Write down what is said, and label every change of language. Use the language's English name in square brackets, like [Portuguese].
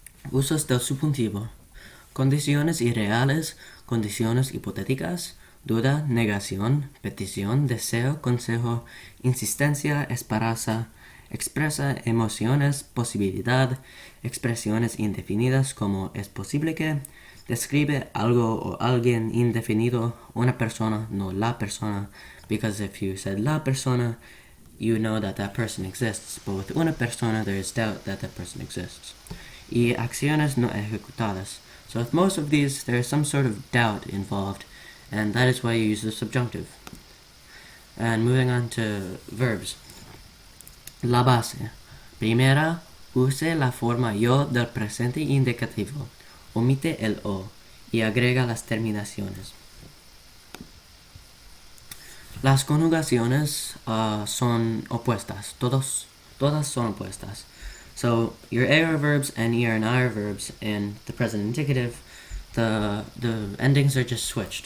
[Spanish] Usos del subjuntivo. Condiciones irreales, condiciones hipotéticas, duda, negación, petición, deseo, consejo, insistencia, esperanza, expresa emociones, posibilidad, expresiones indefinidas como es posible que, describe algo o alguien indefinido, una persona, no la persona, [English] because if you said la persona, you know that that person exists, [Spanish] but with una persona there is doubt that that person exists. Y acciones no ejecutadas. [English] So with most of these, there is some sort of doubt involved, and that is why you use the subjunctive. And moving on to verbs. [Spanish] La base. Primera, use la forma yo del presente indicativo. Omite el o y agrega las terminaciones. Las conjugaciones son opuestas. Todas son opuestas. [English] So your AR verbs and ER and IR verbs in the present indicative, the endings are just switched.